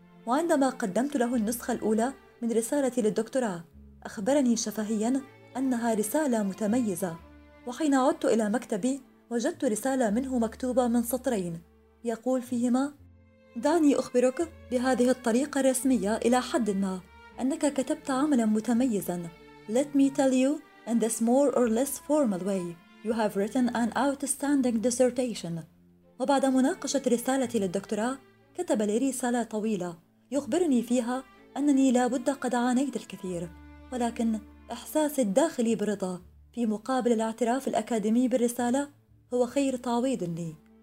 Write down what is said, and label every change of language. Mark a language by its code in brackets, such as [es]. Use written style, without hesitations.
[ar] وعندما قدمت له النسخة الأولى من رسالتي للدكتوراه أخبرني شفهيا أنها رسالة متميزة، وحين عدت إلى مكتبي وجدت رسالة منه مكتوبة من سطرين يقول فيهما: دعني أخبرك بهذه الطريقة الرسمية إلى حد ما أنك كتبت عملا متميزا. [en] Let me tell you in this more or less formal way you have written an outstanding dissertation. [ar] وبعد مناقشة رسالتي للدكتوراه كتب لي رسالة طويلة يخبرني فيها أنني لابد قد عانيت الكثير، ولكن إحساس الداخلي برضا في مقابل الاعتراف الأكاديمي بالرسالة هو خير تعويض لي.